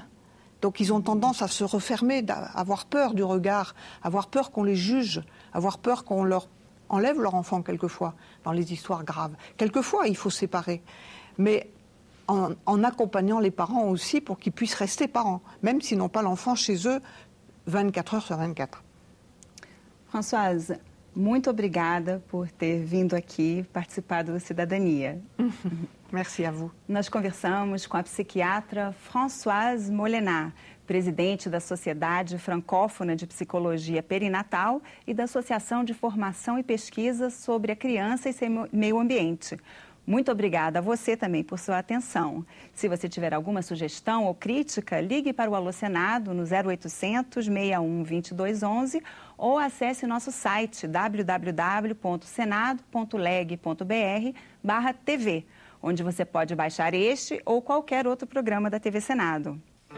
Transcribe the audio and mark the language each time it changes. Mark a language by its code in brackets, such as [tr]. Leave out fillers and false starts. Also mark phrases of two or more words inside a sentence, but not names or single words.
[fr] Donc ils ont tendance à se refermer, à avoir peur du regard, avoir peur qu'on les juge, avoir peur qu'on leur enlève leur enfant quelquefois, dans les histoires graves. Quelquefois, il faut séparer. Mais en accompagnant les parents aussi pour qu'ils puissent rester parents, même s'ils n'ont pas l'enfant chez eux 24 heures sur 24. Françoise, [pt] muito obrigada por ter vindo aqui participar do Cidadania. [fr] Merci à vous. [pt] Nós conversamos com a psiquiatra Françoise Molenat, presidente da Sociedade Francófona de Psicologia Perinatal e da Associação de Formação e Pesquisa sobre a Criança e seu Meio Ambiente. Muito obrigada a você também por sua atenção. Se você tiver alguma sugestão ou crítica, ligue para o Alô Senado no 0800 61 2211 ou acesse nosso site www.senado.leg.br/TV, onde você pode baixar este ou qualquer outro programa da TV Senado.